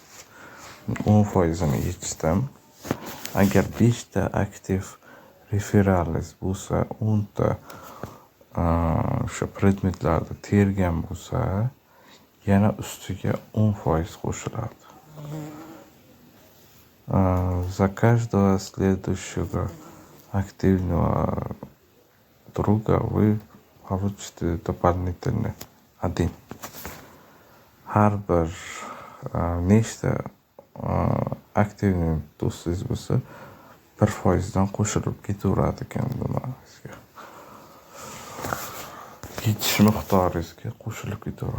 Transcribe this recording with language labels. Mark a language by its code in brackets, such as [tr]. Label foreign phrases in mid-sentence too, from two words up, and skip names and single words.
[uz] 10% yechdim. Agar 5 ta aktiv referalis bo'lsa, 10 ta o'sha predmetlarni tergan bo'lsa, yana ustiga 10% qo'shiladi. [ru] За каждого следующего активного друга вы получите дополнительный 1. [uz] Har bir nechta aktivniy do'stingiz bo'lsa, 1%dan qo'shilib ketaveradi ekan nimasiga. Yechish miqdoringizga qo'shilib ketaveradi.